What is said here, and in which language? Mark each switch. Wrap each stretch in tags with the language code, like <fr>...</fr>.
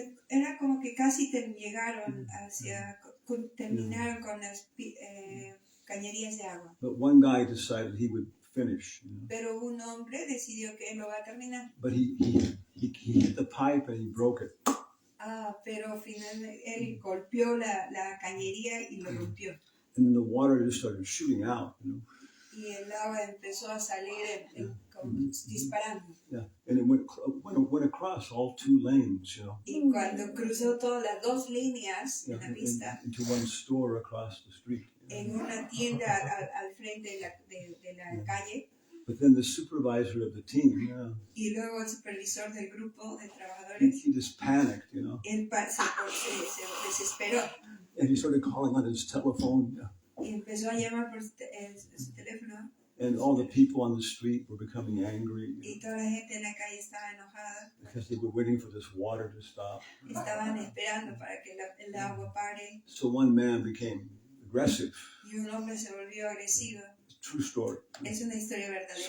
<es>Era como que casi llegaron terminaron con las cañerías de agua.</es> <en>But one guy decided he would finish.</en> <es>Pero un hombre decidió que él lo va a terminar.</es> <en>But he hit the pipe and he broke it.</en> <es>Pero finalmente él golpeó la cañería y lo rompió.</es> <en>And then the water just started shooting out, you know.</en> <es>Y el agua empezó a salir disparando.</es> <en>Yeah, and it went across all 2 lanes, you know.</en> <es>Y cuando cruzó todas las 2 líneas en la pista,</es> <en>into one store across the street.</en> <es>En una tienda al frente de la calle.</es> <en>But then the supervisor of the team,</en> <es>Y luego el supervisor del grupo de trabajadores,</es> <en>he just panicked, you know.</en> <es>Él se desesperó.</es> <en>And he started calling on his telephone.</en> <es>Y empezó a llamar por su teléfono.</es> <en>And all the people on the street were becoming angry.</en> <es>Y toda la gente en la calle estaba enojada.</es> <en>Because they were waiting for this water to stop.</en> <es>Estaban esperando para que el agua pare.</es> <en>So one man became aggressive.</en> <es>Y un hombre se volvió agresivo.</es> <en>True story.</en> <es>Es una historia verdadera.</es>